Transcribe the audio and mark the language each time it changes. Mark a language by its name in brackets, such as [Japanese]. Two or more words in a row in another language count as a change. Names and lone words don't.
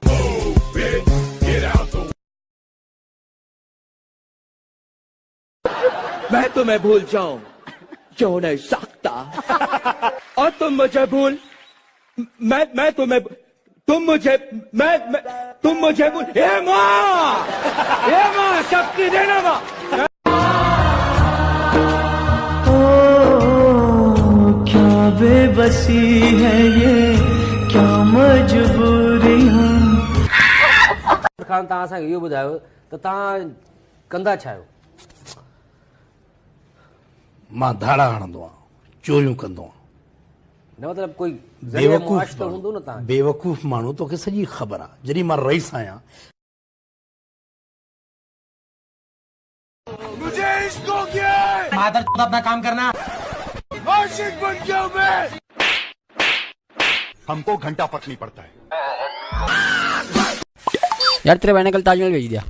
[Hindi] मैं तुम्हें भूल जाऊं क्यों नहीं सकता, और तुम मुझे भूल, मैं तुम्हें, तुम मुझे भूल। हे माँ शक्ति देना माँ। क्या बेबसी है ये, क्या मजबूरी हूँ। [Sindhi] खान तव्हां असांखे इहो ॿुधायो त तव्हां कंदा छा आहियो? मां धाड़ा हणंदो आहियां, चोरियूं कंदो आहियां। न मतलब कोई बेवकूफ़ तो हूंदो न तव्हां। बेवकूफ़ माण्हू तोखे सॼी ख़बर आहे। जॾहिं मां रईस आहियां, [Hindi] मुझे इश्क हो गया। मादर चोद अपना काम करना। आशिक बन गया मैं। हमको घंटा पकनी पड़ता है। यार तेरे भाई ने कल ताजमहल भेज दिया।